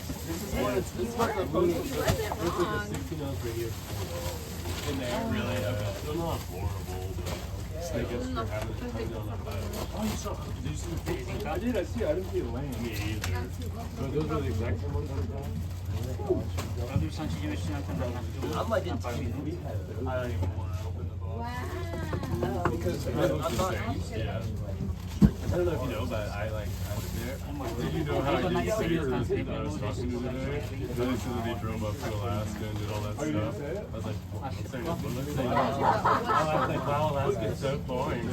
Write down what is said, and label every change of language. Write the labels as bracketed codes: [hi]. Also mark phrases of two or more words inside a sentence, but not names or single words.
[en] This is what it's. This is what the post is. He wasn't wrong. In there, really. They're not horrible, but I guess for having it come down that bad. Oh, you saw? Did you see the picture? I did. I didn't see it laying. Me either. But those are the exact same ones that are gone. [sk] Robil som ti ešte na ten [en] I'm like in I don't even want to open the box. Wow. because I'm not. Yeah. I don't know if you know, but I was there. Did you know how I did see her? I was talking to today. They said that they drove up to Alaska and did all that stuff. I was like, well, I'm saying, well, let's say, I was like, wow, Alaska's so boring.